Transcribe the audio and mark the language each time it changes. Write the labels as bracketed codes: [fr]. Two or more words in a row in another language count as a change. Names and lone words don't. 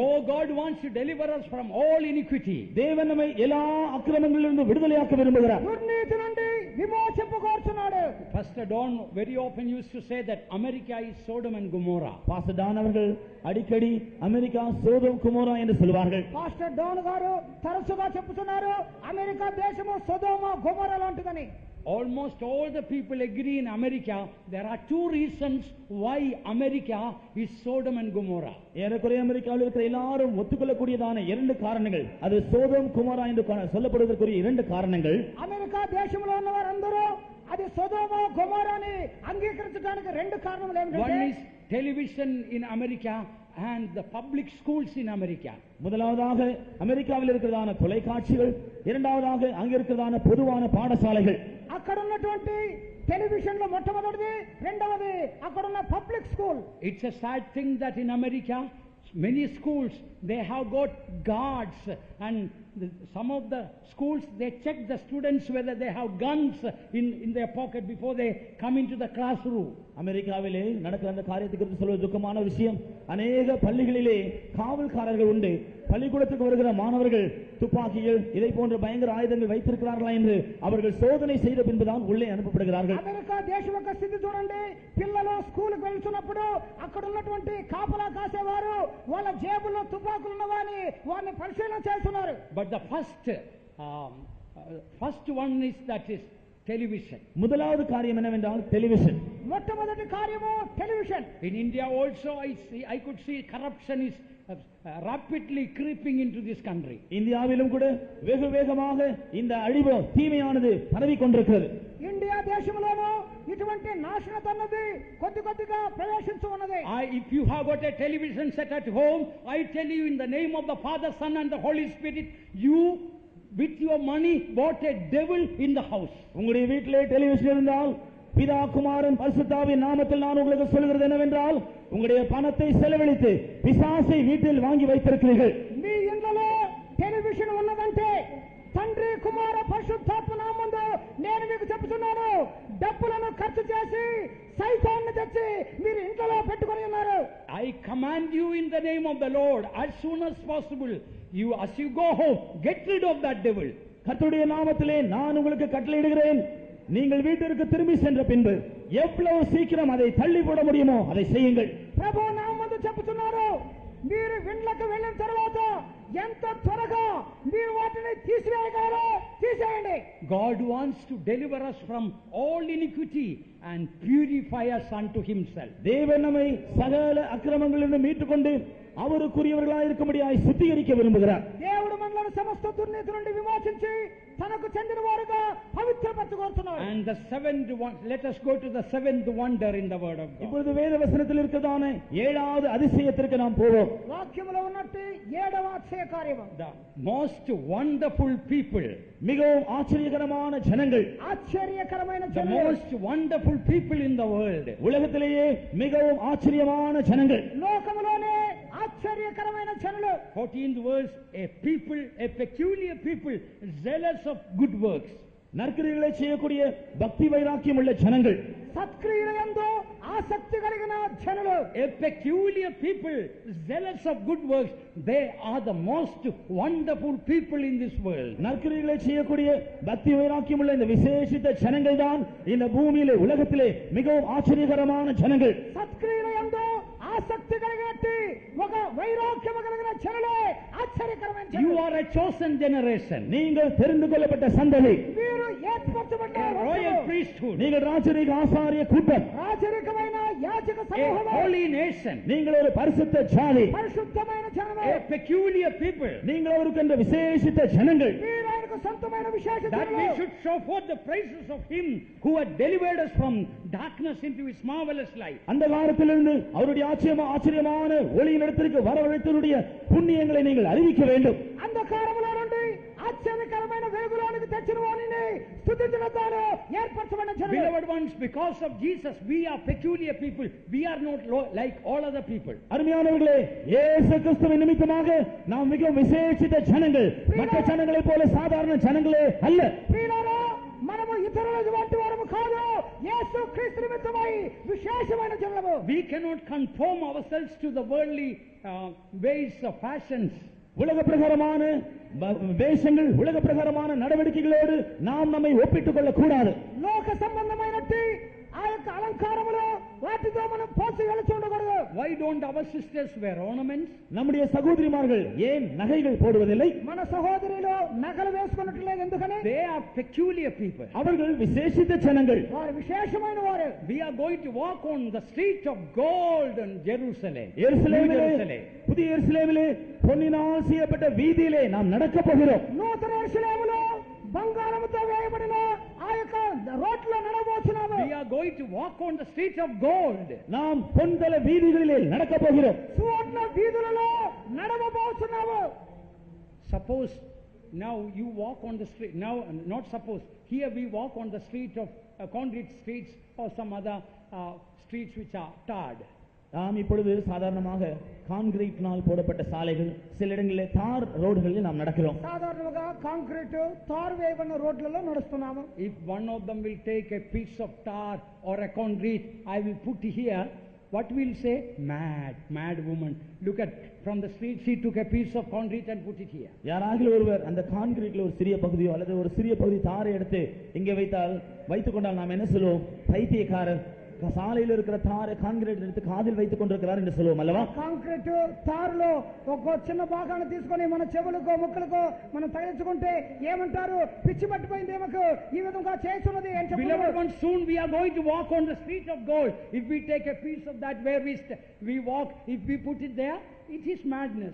[en] Oh, God wants to deliver us from all iniquity. [ta] தேவன் நம்மை எல்லா அக்கிரமங்களிலிருந்து விடுதலையாக்க விரும்புகிறார். [te] దుర్నీతి నుండి విమోచింపగోరుచున్నాడు. [en] Pastor Don very often used to say that America is Sodom and Gomorrah. [ta] பாஸ்டர் டான் அவர்கள் அடிக்கடி அமெரிக்கா சோதோம் குமோரா என்று சொல்வார்கள். [te] పాస్టర్ డాన్ గారు తరచుగా చెప్పుతున్నారు అమెరికా దేశము సొదొమ గొమొర్రా లాంటిదని. [en] Almost all the people agree in America there are two reasons why America is Sodom and Gomorrah. [ta] ஏறக்குறைய அமெரிக்காவில் இருக்கிற எல்லாரும் ஒத்துக்கொள்ளக்கூடியதான இரண்டு காரணங்கள், அது சோதோம் குமோரா என்று சொல்லப்படுவதற்குரிய இரண்டு காரணங்கள். [te] అమెరికా దేశంలో ఉన్న వారందరూ అది సొదొమ గొమొర్రాని అంగీకరించడానికి రెండు కారణాలు ఏమిటంటే, [en] one is television in America and the public schools in America. [ta] முதலாவதாக அமெரிக்காவில் இருக்கிறதான தொலைக்காட்சிகள், இரண்டாவதாக அங்க இருக்கிறதான பொதுவான பாடசாலைகள். [te] అక్కడ ఉన్నటువంటి టెలివిజన్ లో మొట్టమొదటిది, రెండవది అక్కడ ఉన్న [en] public school. It's a sad thing that in America many schools they have got guards, and some of the schools they check the students whether they have guns in their pocket before they come into the classroom. [ta] அமெரிக்காவிலே நடக்கிற அந்த காரியத்தை குறித்து சொல்வது துக்கமான விஷயம். அநேக பள்ளிகளிலே காவல்காரர்கள் உண்டு. பள்ளிக்கூடத்துக்கு வருகிற மாணவர்கள் துப்பாக்கிகள் இதை போன்ற பயங்கர ஆயுதங்கள் வைத்திருக்கிறார்களா என்று அவர்கள் சோதனை செய்த பின்புதான் உள்ளே அனுப்பப்படுகிறார்கள். [te] అమెరికా దేశం యొక్క స్థితి చూడండి. పిల్లలు స్కూల్కి వెళ్తున్నప్పుడు అక్కడ ఉన్నటువంటి కాపలా కాసేవారు వాళ్ళ జేబుల్లో తుపాకులు ఉన్నవాని వారిని పరిశీలన చేస్తున్నారు. [en] But the first one is that is television. [ta] முதலாவது காரியம் என்னவென்றால் டெலிவிஷன். [te] మొట్టమొదటి కార్యము టెలివిజన్. [en] In India also I could see corruption is rapidly creeping into this country. [ta] இந்தியாவிலும் கூட வெகு வேகமாக இந்த அழிவு தீமையானது பரவி கொண்டிருக்கிறது. [te] ఇండియా దేశంలోనూ ఇటువంటి నాశనత అన్నది కొద్ది కొద్దిగా ప్రవేశించు ఉన్నది. [en] If you have got a television set at home, I tell you in the name of the Father, Son and the Holy Spirit, you with your money bought a devil in the house. [ta] உங்களுடைய வீட்டிலே டெலிவிஷன் இருந்தால் பிதா குமாரன் பரிசுத்தாவின் நாமத்தில் நான் உங்களுக்கு சொல்கிறது என்னவென்றால், உங்களுடைய பணத்தை செலவழித்து பிசாசை வீட்டில் வாங்கி வைத்திருக்கிறீர்கள். [te] మీ ఇంట్లో టెలివిజన్ ఉన్నదంటే తండ్రి కుమార పరిశుద్ధాత్మ నామములో నేను మీకు చెప్తున్నాను, డబ్బులను ఖర్చు చేసి సైతాన్ని తెచ్చి మీరు ఇంట్లో పెట్టుకొని ఉన్నారు. [en] I command you in the name of the Lord, as soon as possible, as you go home, get rid of that devil. [ta] கர்த்தருடைய நாமத்திலே நான் உங்களுக்கு கட்டளையிடுகிறேன், நீங்கள் வீட்டிற்கு திரும்பி சென்ற பின்பு எவ்வளவு சீக்கிரம் அதை தள்ளி போட முடியுமோ அதை செய்யுங்கள். [te] ప్రభు నామములో చెప్తున్నారు, మీరు ఇంట్లోకి వెళ్ళిన తర్వాత ఎంత త్వరగా మీరు వాటిని తీసివేయగలరో తీసేయండి. [en] God wants to deliver us from all iniquity and purify us unto himself. [ta] தேவன் நம்மை சகல அக்கிரமங்களிலிருந்து மீட்டுக்கொண்டு அவருக்குரியவர்களாய் இருக்கும்படியாய் சுத்திகரிக்க விரும்புகிறார். [te] దేవుడు మనల్ని సమస్త దుర్నీతి నుండి విమోచించి తనకు చెందిన వారుగా పవిత్రపరచుకొనుచున్నాడు. [en] And the seventh one, let us go to the seventh wonder in the word of God. [ta] இப்பொழுது வேத வசனத்தில் இருக்கிறதான ஏழாவது அதிசயத்திற்கு நாம் போவோம். [te] వాక్యములో ఉన్నట్టు 7వ అక్షయ కార్యము. [en] The most wonderful people, [ta] மிகவும் ஆச்சரியகரமான ஜனங்கள், [te] ఆశ్చర్యకరమైన [en] the [te] జనులు, [en] most wonderful people in the world. [ta] உலகத்திலேயே மிகவும் ஆச்சரியமான ஜனங்கள், [te] లోకములోనే ఆశ్చర్యకరమైన జనులు. [en] 14th verse, a people, a peculiar people, zealous of good works. [ta] நற்கிரியைகளை செய்யக்கூடிய பக்தி வைராக்கியம் உள்ள ஜனங்கள், [te] సత్క్రియలందు ఆసక్తి కలిగిన జనులు. [en] A peculiar people, zealous of good works. They are the most wonderful people in this world. [ta] நற்கிரியைகளை செய்யக்கூடிய பக்தி வைராக்கியம் உள்ள இந்த விசேஷித்த ஜனங்கள் தான் இந்த பூமியிலே உலகத்திலே மிகவும் ஆச்சரியகரமான ஜனங்கள். [te] సత్క్రియలందు ఆసక్తి కలిగినట్టు ఒక వైరాగ్యము కలిగిన జనులే ఆశ్చర్యకరమైన జనులు. [en] You are a chosen generation. [ta] நீங்கள் தெரிந்து கொள்ளப்பட்ட சந்ததி, [te] మీరు ఏర్పరచబడ్డ [en] A royal priesthood. [ta] நீங்கள் ராஜரீக ஆசாரிய கூட்டம், [te] రాజరికమైన యాజక [en] A [te] సమూహము, [en] holy nation. [ta] நீங்கள் ஒரு பரிசுத்த ஜாதி, [te] పరిశుద్ధమైన జనము, [en] A peculiar people. [ta] நீங்கள் அவருக்கென்ற விசேஷித்த ஜனங்கள். [te] మీరు ఆయనకు సొంతమైన విశేష [en] That we [te] జనులు. [en] should show forth the praises of him who had delivered us from darkness into his marvelous light. [ta] அந்த காலத்திலிருந்து அவருடைய ஆச்சரியமான ஒளியின் இடத்திற்கு வரவழைத்தவருடைய புண்ணியங்களை நீங்கள் அறிவிக்க வேண்டும். [te] అంధకారములో నుండి ఆశ్చర్యకరమైన వెలుగులోనికి తెచ్చిన వారిని స్తుతించడం ద్వారా ఏర్పరచబడిన జనులు. [en] Beloved ones, because of Jesus, we are peculiar people. We are not like all other people. [ta] அருமையானவர்களே, இயேசு கிறிஸ்துவின் நிமித்தமாக நாம் மிகவும் விசேஷித்த ஜனங்கள், மற்ற ஜனங்களைப் போல சாதாரண ஜனங்களே அல்ல. [te] ప్రియులారా, మనము ఇతరుల వంటి వారము కాదు, యేసు క్రీస్తు నిమిత్తమై విశేషమైన జనులము. [en] We cannot conform ourselves to the worldly ways of fashions. [ta] உலக பிரகாரமான வேஷங்கள், உலக பிரகாரமான நடவடிக்கைகளோடு நாம் நம்மை ஒப்பிட்டுக் கொள்ளக் கூடாது. [te] లోక సంబంధమైనట్టి ఆ యొక్క అలంకారములు వాటితో మనం పోసి వెళుతూ ఉండకూడదు. [en] Why don't our sisters wear ornaments? [ta] நம்முடைய சகோதரிமார்கள் ஏன் நகைகள் போடுவதில்லை? [te] మన సహోదరులు నగలు వేసుకున్నట్లేదు ఎందుకని? [en] They are peculiar people. [ta] அவர்கள் விசேஷித்த ஜனங்கள். [te] వారు విశేషమైన వారు. [en] We are going to walk on the street of gold in Jerusalem. [ta] எருசலேமிலே, புதிய எருசலேமிலே பொன்னினால் செய்யப்பட்ட வீதியிலே நாம் நடக்க போகிறோம். [te] నూతన యెరూషలేములో బంగారముతో వేయబడిన ఆ యొక్క రోడ్లో నడవబోతున్నాము. [en] We are going to walk on the street of gold. [ta] நாம் பொன்தல வீதிகளிலே நடக்க போகிறோம். [te] సువర్ణ వీధులలో నడవబోతున్నాము. [en] Suppose now you walk on the street, now not suppose, here we walk on the street of concrete streets or some other streets which are tarred. [ta] நாம் இப்பொழுது சாதாரணமாக கான்கிரீட்னால் போடப்பட்ட சாலைகள், சில இடங்களிலே தார் ரோடுகளில் நாம் நடக்கிறோம். [te] సాధారణంగా కాంక్రీట్ తారు వేయబడిన రోడ్లలో నడుస్తున్నాము. [en] If one of them will take a piece of tar or a concrete, I will put here, what will say? Mad woman. Look at, from the street she took a piece of concrete and put it here. [ta] யாராகிலும் ஒருவர் அந்த கான்கிரீட்ல ஒரு சிறிய பகுதியோ அல்லது ஒரு சிறிய பகுதி தாரை எடுத்து இங்கே வைத்துக் கொண்டால் நாம் என்ன சொல்லுவோம்? பைத்தியக்காரர், சாலையில் இருக்கிற தாரை கான்கிரீட் எடுத்து காதில் வைத்துக் கொண்டிருக்கிறார் என்று சொல்லுவோம் அல்லவா? [te] కాంక్రీట్ తారులో ఒక చిన్న భాగాన్ని తీసుకొని మన చెవులకో ముక్కలకో మనం తగిలించుకుంటే ఏమంటారు? పిచ్చి పట్టిపోయింది ఏమకు ఈ విధంగా చేస్తున్నది అని [en] Beloved [te] చెప్పారు. [en] ones, soon we are going to walk on the street of gold. If we take a piece of that where we walk, if we put it there, it is madness.